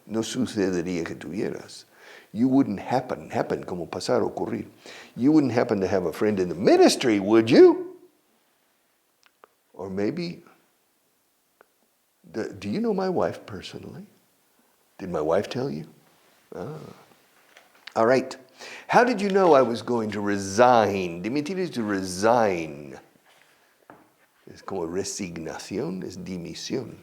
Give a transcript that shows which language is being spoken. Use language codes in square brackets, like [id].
[es] No sucedería que tuvieras. [en] You wouldn't happen [es] como pasar, ocurrir. [en] You wouldn't happen to have a friend in the ministry, would you? Or maybe, do you know my wife personally? Did my wife tell you? All right. How did you know I was going to resign? Dimitir is to resign. [es] Es como resignación, es dimisión.